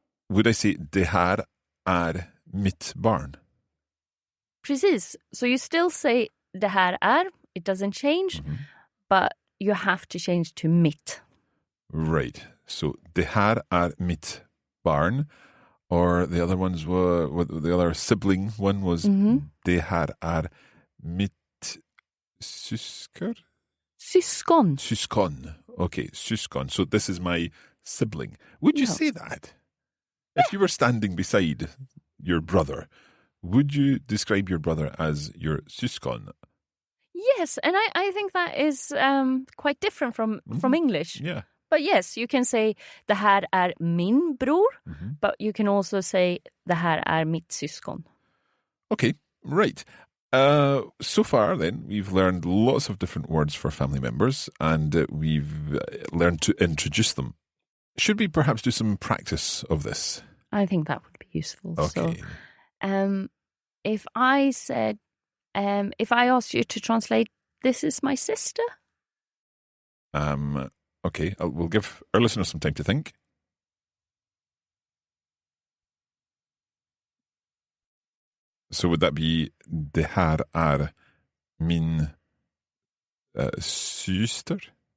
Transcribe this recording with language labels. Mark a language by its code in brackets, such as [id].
[en] Would I say [sv] det här är mitt barn? Precis. [en] So you still say [sv] det här är, [en] it doesn't change, but you have to change to mitt. Right. So [sv] det här är mitt barn. [en] Or the other ones were the other sibling one was [sv] det här är mitt syskon. Syskon. [en] Syskon. Okay, syskon. So this is my sibling. Would you say that? If you were standing beside your brother, would you describe your brother as your syskon? Yes, and I think that is quite different from English. Yeah. But yes, you can say [sv] det här är min bror, [en] but you can also say [sv] det här är mitt syskon. [en] Okay, right. So far, then, we've learned lots of different words for family members, and we've learned to introduce them. Should we perhaps do some practice of this? I think that would be useful. Okay. So, if I said, if I asked you to translate, this is my sister. Okay, we'll give our listeners some time to think. So would that be [sv] det här är min syster?